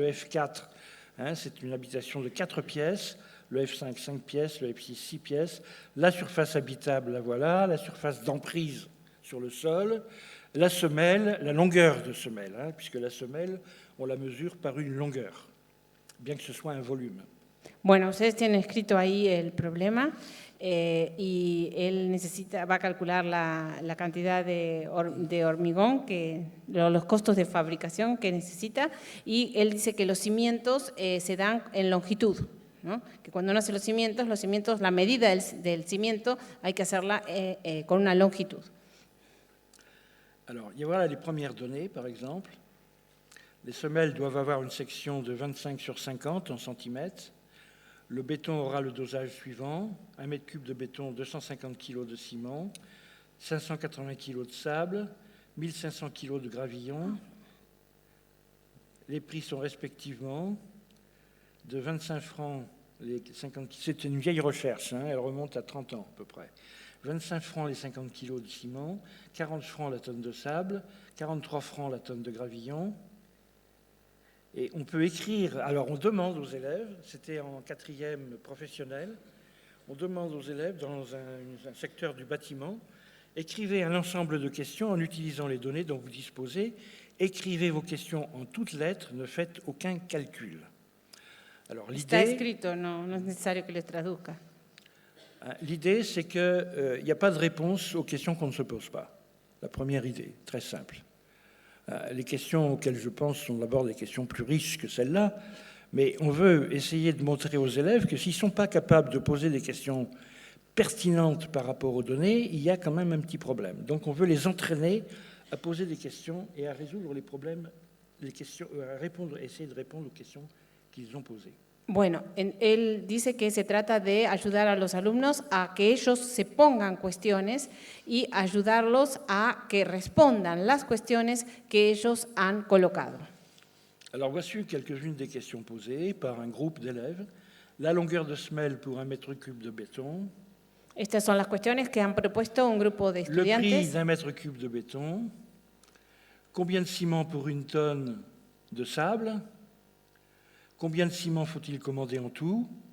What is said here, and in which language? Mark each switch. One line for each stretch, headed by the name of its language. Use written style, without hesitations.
French: Le F4, c'est une habitation de 4 pièces, le F5, 5 pièces, le F6, 6 pièces. La surface habitable, la voilà, la surface d'emprise sur le sol, la semelle, la longueur de semelle, puisque la semelle, on la mesure par une longueur, bien que ce soit un volume.
Spanish: Bueno, ustedes tienen escrito ahí el problema y él va a calcular la cantidad de hormigón, los costos de fabricación que necesita, y él dice que los cimientos se dan en longitud, ¿no? Que cuando uno hace los cimientos, la medida del cimiento hay que hacerla con una longitud.
French: Alors, voilà les premières données, par exemple. Les semelles doivent avoir une section de 25 sur 50 en centimètres. Le béton aura le dosage suivant, 1 mètre cube de béton, 250 kg de ciment, 580 kg de sable, 1500 kg de gravillon. Les prix sont respectivement de 25 francs, les 50, c'est une vieille recherche, elle remonte à 30 ans à peu près. 25 francs les 50 kg de ciment, 40 francs la tonne de sable, 43 francs la tonne de gravillon. Et on peut écrire, alors on demande aux élèves, c'était en 4e professionnel, on demande aux élèves dans un secteur du bâtiment, écrivez un ensemble de questions en utilisant les données dont vous disposez, écrivez vos questions en toutes lettres, ne faites aucun calcul. Alors
Spanish: Está escrito, no es necesario que les traduzca.
French: L'idée, c'est qu'il n'y a pas de réponse aux questions qu'on ne se pose pas. La première idée, très simple. Les questions auxquelles je pense sont d'abord des questions plus riches que celles-là, mais on veut essayer de montrer aux élèves que s'ils ne sont pas capables de poser des questions pertinentes par rapport aux données, il y a quand même un petit problème. Donc on veut les entraîner à poser des questions et à résoudre les problèmes, essayer de répondre aux questions qu'ils ont posées.
Spanish: Bueno, él dice que se trata de ayudar a los alumnos a que ellos se pongan cuestiones y ayudarlos a que respondan las cuestiones que ellos han colocado.
French: Alors voici quelques-unes des questions posées par un groupe d'élèves. La longueur de semelle pour 1 mètre cube de béton.
Spanish: Estas son las cuestiones que han propuesto un grupo de estudiantes.
French: Le prix d'1 mètre cube de béton. Combien de ciment pour 1 tonne de sable? Combien de ciment faut-il commander en tout?